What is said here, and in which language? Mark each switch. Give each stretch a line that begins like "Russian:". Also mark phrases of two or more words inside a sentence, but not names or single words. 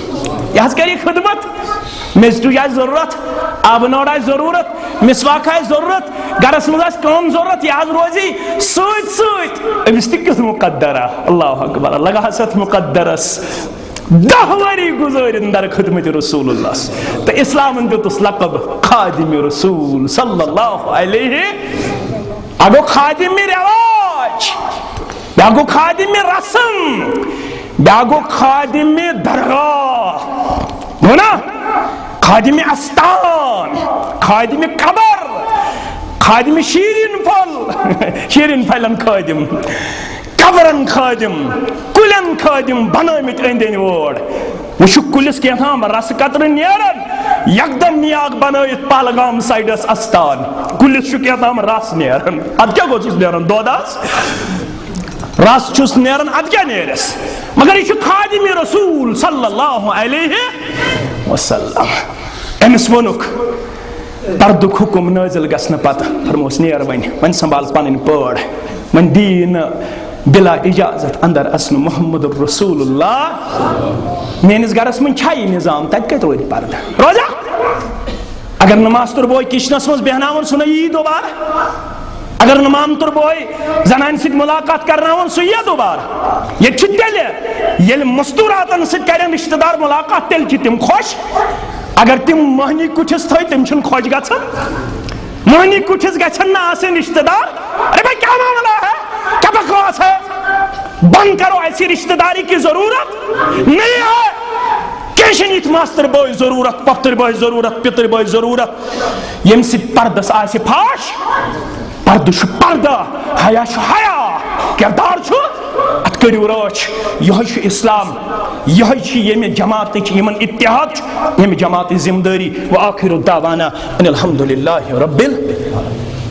Kashmiri: یہِ حظ کرِ خدمت میٚژ ٹُج آسہِ ضروٗرت آبہٕ نٲر آسہِ ضروٗرت مسواک آسہِ ضروٗرت گرس منٛز آسہِ کٲم ضروٗرت یہِ حظ روزی سۭتۍ سۭتۍ أمِس تہِ کیُتھ مُقدرا اللہ اکبر لگاہس اتھ مُقدرس 10 ؤری گُزٲرِن در خدمت رسول اللہ تہٕ اسلامن دیُتُس لقب خادم رسول
Arabic: صلی اللہ علیہ
Kashmiri: اکھ گوٚو خادم رواج بیاکھ گوٚو خادم رسم بیاکھ گوٚو خادم درگاہ گوٚو نا خادم استان خادم قبر خادم شیرین پھلن خادم قبرن خادم کُلٮ۪ن خادم بنٲومٕتۍ أنٛدۍ أنٛدۍ وٲر وۄنۍ چھُ کُلِس کینٛہہ رسہٕ قطرٕ نیران یکدم نیاک بنٲوِتھ پہلگام سایڈس استان کُلِس چھُ کینٛہہ رس نیران ادٕ کیٛاہ گوٚژھُس نیران دۄد حظ رس چھُس نیران ادٕ کیٛاہ نیرٮ۪س مگر یہِ چھُ خادم رسول
Arabic: صلی اللہ علیہ وسلم
Kashmiri: أمِس ووٚنُکھ پردُک حُکم نٲزِل گژھنہٕ پتہٕ فرمووُس نیر وۄنۍ سنبھال پنٕنۍ پٲڑ وۄنۍ دِیی نہٕ بلا اجازت اندر اژنہٕ
Arabic: محمد رسول اللہ
Kashmiri: میٲنِس گرس منٛز چھا یہِ نظام تتہِ کتہِ روزِ پردٕ روزا اگر نہٕ ماستُر بوے کچنس منٛز بیہناوُن سُہ نہ یی دوبارٕ اگر نہٕ مامتُر بوے زنانہِ سۭتۍ مُلاقات کرناوُن سُہ یِیا دوبارٕ ییٚتہِ چھُ تیٚلہِ ییٚلہِ مستوٗراتن سۭتۍ کرن رشتہٕ دار مُلاقات تیٚلہِ چھِ تِم خۄش اگر تِم مٔہنی کُٹھِس تھٲے تِم چھِنہٕ خۄش گژھان مٔہنی کُٹھِس گژھن نہٕ آسٕنۍ رشتہٕ دار
Urdu: ارے بھائی کیا معاملہ ہے کیا بکواس ہے بند کرو ایسی رشتہ داری کی ضرورت نہیں ہے
Kashmiri: کیشن یِتھ ماستر بوے ضرورت پۄپھتٕر بوے ضرورت پِتٕر بوے ضرورت ییٚمہِ سۭتۍ پردس آسہِ پھاش پردٕ چھُ پردٕ حیا چھُ حیا کردار چھُ اتھ کٔرِو رٲچھ یِہوے چھُ اسلام یِہوے چھِ ییٚمہِ جماعتٕچ یِمن اتحاد چھُ ییٚمہِ جماعتٕچ ذمہٕ دٲری
Arabic: وآخر دعوانا ان الحمد للہ رب